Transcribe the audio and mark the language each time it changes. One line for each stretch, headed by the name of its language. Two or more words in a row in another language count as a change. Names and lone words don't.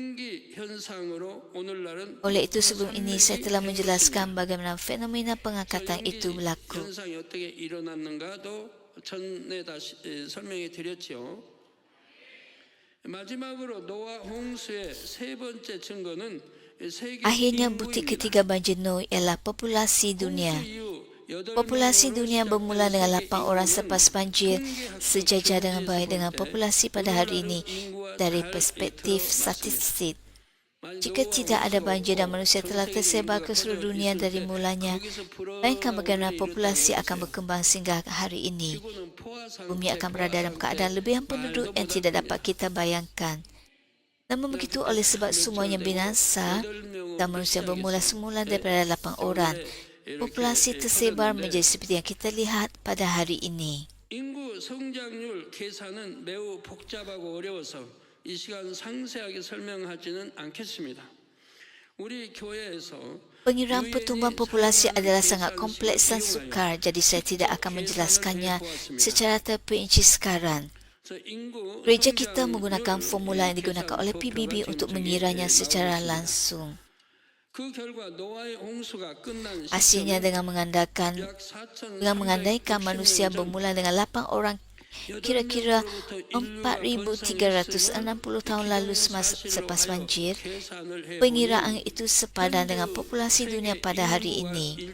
Malay: Oleh itu sebelum ini saya telah menjelaskan bagaimana fenomena pengangkatan itu berlaku.
Korean: 현상이 어떻게 일어났는가도 전에 다시 설명해 드렸죠. 마지막으로 노아 홍수의 세 번째 증거는 세계
Malay: Akhirnya bukti ketiga banjir Nuh ialah populasi dunia. Populasi dunia bermula dengan 8 orang selepas banjir, sejajar dengan baik dengan populasi pada hari ini dari perspektif statistik. Jika tidak ada banjir dan manusia telah tersebar ke seluruh dunia dari mulanya, bayangkan bagaimana populasi akan berkembang sehingga hari ini. Bumi akan berada dalam keadaan lebihan penduduk yang tidak dapat kita bayangkan. Namun begitu oleh sebab semuanya binasa dan manusia bermula semula daripada 8 orang, populasi tersebar menjadi seperti yang kita lihat pada hari ini.
Korean: 인구 성장률 계산은 매우 복잡하고 어려워서 이 시간 상세하게 설명하지는 않겠습니다. 우리 교회에서
Malay: Pengiraan pertumbuhan populasi adalah sangat kompleks dan sukar, jadi saya tidak akan menjelaskannya secara terperinci sekarang. Gereja kita menggunakan formula yang digunakan oleh PBB untuk mengiranya secara langsung. Hasilnya dengan mengandaikan manusia bermula dengan 8 orang kira-kira 4,360 tahun lalu selepas banjir, pengiraan itu sepadan dengan populasi dunia pada hari ini.